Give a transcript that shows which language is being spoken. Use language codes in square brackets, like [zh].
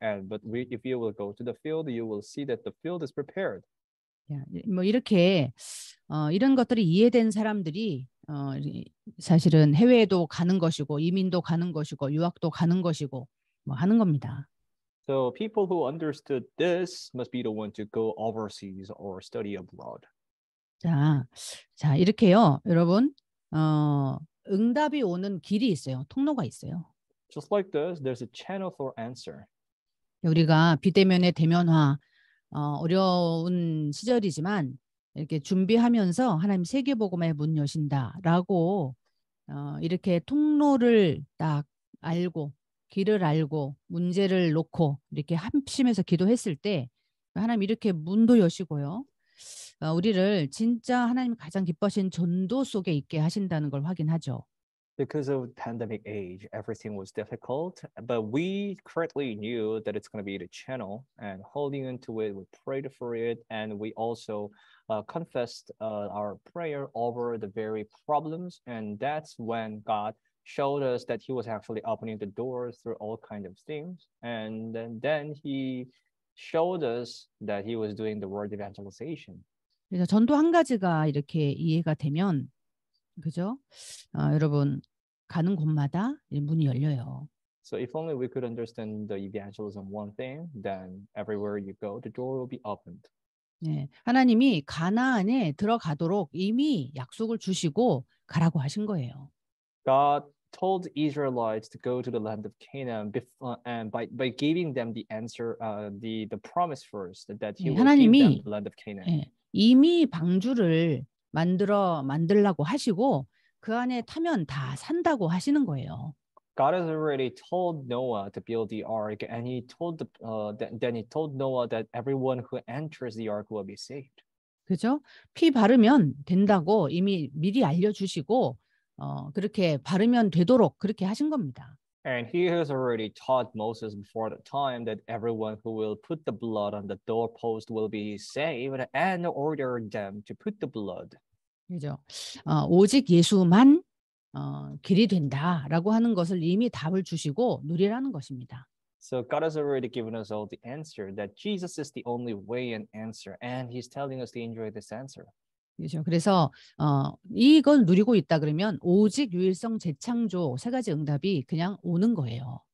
[en] And if you will go to the field, you will see that the field is prepared. [ko] 야, 뭐 이렇게 이런 것들이 이해된 사람들이 사실은 해외에도 가는 것이고 이민도 가는 것이고 유학도 가는 것이고 뭐 하는 겁니다. [en] So people who understood this must be the one to go overseas or study abroad. [ko] 자 이렇게요, 여러분 응답이 오는 길이 있어요. 통로가 있어요. [en] Just like this, there's a channel for answer. [ko] 우리가 비대면의 대면화 어려운 시절이지만 이렇게 준비하면서 하나님 세계복음의 문 여신다라고 이렇게 통로를 딱 알고 길을 알고 문제를 놓고 이렇게 합심해서 기도했을 때 하나님 이렇게 문도 여시고요. 우리를 진짜 하나님 가장 기뻐하신 전도 속에 있게 하신다는 걸 확인하죠. [en] Because of pandemic age, everything was difficult, but we correctly knew that it's going to be the channel, and holding into it, we prayed for it, and we also confessed our prayer over the very problems, and that's when God showed us that He was actually opening the doors through all kinds of things, and then He showed us that He was doing the word evangelization. [ko] 그래서 전도 한 가지가 이렇게 이해가 되면 그죠? 여러분 가는 곳마다 문이 열려요. [en] So if only we could understand the evangelism one thing, then everywhere you go, the door will be opened. [ko] 네, 하나님이 가나안에 들어가도록 이미 약속을 주시고 가라고 하신 거예요. [en] God told Israelites to go to the land of Canaan and by giving them the answer, the promise first that He 예, will give them [ko] 하나님이 [en] the land of Canaan. [ko] 예, 이미 방주를 만들라고 하시고 그 안에 타면 다 산다고 하시는 거예요. [en] God has already told Noah to build the ark, and He told then He told Noah that everyone who enters the ark will be saved. [ko] 그죠? 피 바르면 된다고 이미 미리 알려주시고 그렇게 바르면 되도록 그렇게 하신 겁니다. [en] And He has already taught Moses before the time that everyone who will put the blood on the doorpost will be saved, and ordered them to put the blood. [ko] 그죠? 오직 예수만 길이 된다라고 하는 것을 이미 답을 주시고 누리라는 것입니다. [en] So God has already given us all the answer that Jesus is the only way and answer, and He's telling us to enjoy this answer. [ko] 그렇죠. 그래서 이걸 누리고 있다 그러면 오직 유일성 재창조 세 가지 응답이 그냥 오는 거예요.